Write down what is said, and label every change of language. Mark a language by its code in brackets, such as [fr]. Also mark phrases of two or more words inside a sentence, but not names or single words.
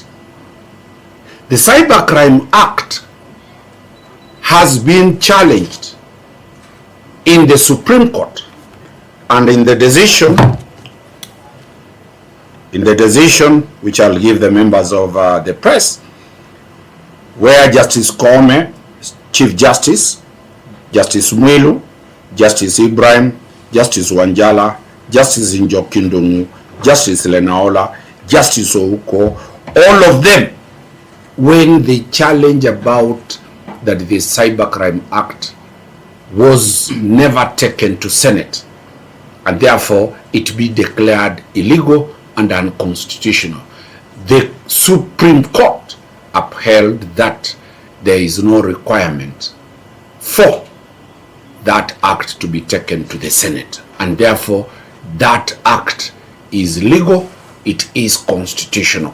[en] The Cybercrime Act has been challenged in the Supreme Court, and in the decision which I'll give the members of the press, where Justice Koome, Chief Justice, Justice Mwilu, Justice Ibrahim, Justice Wanjala, Justice Njokindungu, Justice Lenaola, Justice Ouko, all of them, when they challenge about that the Cybercrime Act was never taken to Senate, and therefore it be declared illegal and unconstitutional, the Supreme Court upheld that there is no requirement for that act to be taken to the Senate, and therefore that act is legal, it is constitutional.